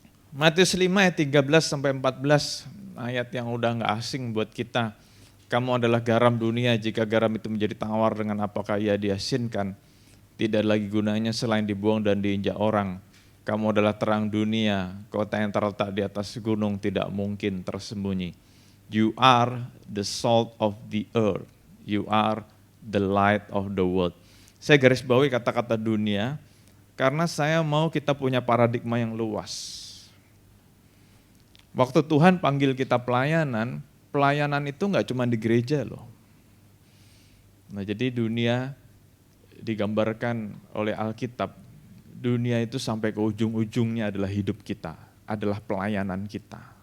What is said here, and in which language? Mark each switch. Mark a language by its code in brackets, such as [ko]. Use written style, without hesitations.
[id] Matius 5 ayat 13 sampai 14, ayat yang udah gak asing buat kita. Kamu adalah garam dunia, jika garam itu menjadi tawar dengan apakah ia diasinkan, tidak lagi gunanya selain dibuang dan diinjak orang. Kamu adalah terang dunia, kota yang terletak di atas gunung tidak mungkin tersembunyi. [en] You are the salt of the earth, you are the light of the world. [id] Saya garis bawahi kata-kata dunia, karena saya mau kita punya paradigma yang luas. Waktu Tuhan panggil kita pelayanan itu enggak cuma di gereja loh. Nah jadi dunia digambarkan oleh Alkitab, dunia itu sampai ke ujung-ujungnya adalah hidup kita, adalah pelayanan kita.